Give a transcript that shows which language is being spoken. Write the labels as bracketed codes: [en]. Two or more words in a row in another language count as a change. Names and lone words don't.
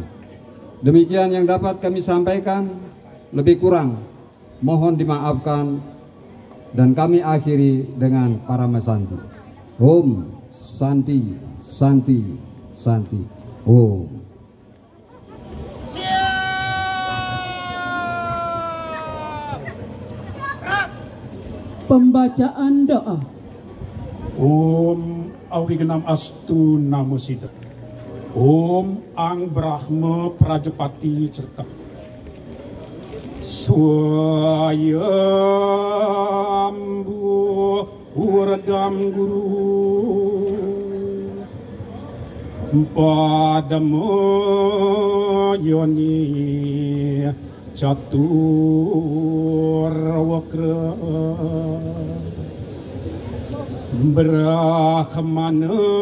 [id] Demikian yang dapat kami sampaikan, lebih kurang mohon dimaafkan, dan kami akhiri dengan Parama Santi. [sa] Om Santi Santi Santi Om. [id] Pembacaan doa. [sa] Om Awigenam Astu Namo Siddha. Om Ang Brahma Prajapati Certa. Swayambu Uradam Guru Padamo Yoni Catur Wakra Brahmana